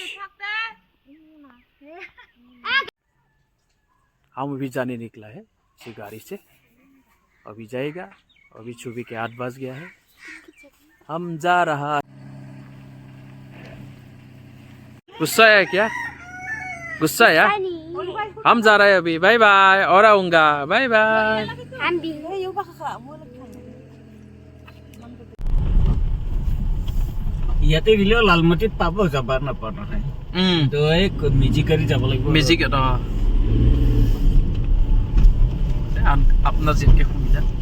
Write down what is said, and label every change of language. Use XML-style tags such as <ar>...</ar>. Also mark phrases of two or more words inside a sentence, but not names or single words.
<hi>हम अभी जाने निकला है इसी गाड़ी से, अभी जाएगा। अभी सुबह के 8 बज गया है, हम जा रहा। गुस्सा है क्या? गुस्सा है? नहीं हम जा रहे हैं अभी, बाय बाय। और आऊंगा, बाय बाय। हम भी</hi> <as>ইয়াতে গেলেও লালমাটিত পাব যাব নাপাওঁ নহয় তো এই মিজিকাৰী যাব লাগিব মেজিক আপনার যেনকে সুবিধা।</as>